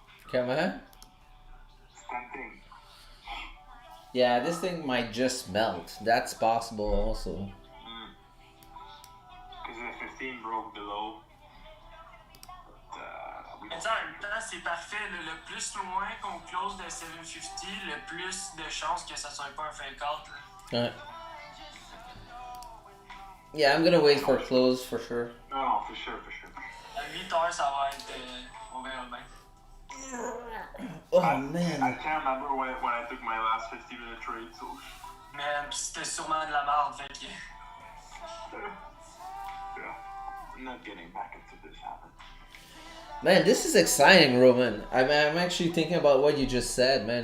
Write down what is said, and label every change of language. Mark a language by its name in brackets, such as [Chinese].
[French] Comment? [English] It's tempting. Yeah, this thing might just melt. That's possible also. Because the 15 broke below. But, [French] Mais tu sais, en même temps, c'est parfait. Le plus loin qu'on close de 750, le plus de chances que ça soit pas un fake out. [English] Alright. Yeah, I'm gonna wait for close for sure. no, for sure. [French] À 8 heures, ça va être. On verra bien. [English] Oh I man. can't remember when I took my last 50-minute trade, so. [French] Mais c'était sûrement de la merde, fait que. [English] Yeah. I'm not getting back into this habit. Man, this is exciting, Roman. I'm actually thinking about what you just said, man.